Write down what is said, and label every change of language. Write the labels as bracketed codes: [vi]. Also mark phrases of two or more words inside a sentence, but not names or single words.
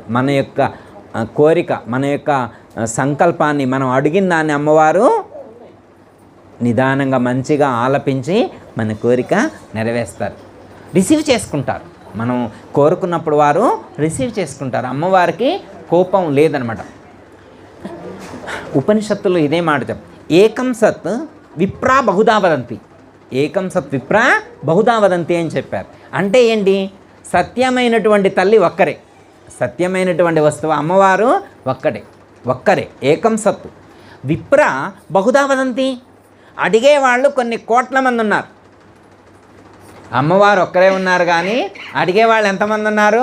[te] మన యొక్క కోరిక, మన యొక్క సంకల్పాన్ని, మనం అడిగిన దాన్ని అమ్మవారు నిదానంగా మంచిగా ఆలపించి మన కోరిక నెరవేరుస్తారు, రిసీవ్ చేసుకుంటారు. మనం కోరుకున్నప్పుడు వారు రిసీవ్ చేసుకుంటారు. అమ్మవారికి కోపం లేదనమాట. ఉపనిషత్తులు ఇదే మాట చెప్పు, [sa] ఏకం సత్ విప్రా బహుదా వదంతి. ఏకం సత్ విప్రా బహుదా వదంతి [te] అని చెప్పారు. అంటే ఏంటి? సత్యమైనటువంటి తల్లి ఒక్కరే, సత్యమైనటువంటి వస్తువు అమ్మవారు ఒక్కరే. [sa] ఏకం సత్ విప్ర బహుదా వదంతి. [te] అడిగేవాళ్ళు కొన్ని కోట్ల మంది ఉన్నారు. అమ్మవారు ఒక్కరే ఉన్నారు కానీ అడిగేవాళ్ళు ఎంతమంది ఉన్నారు?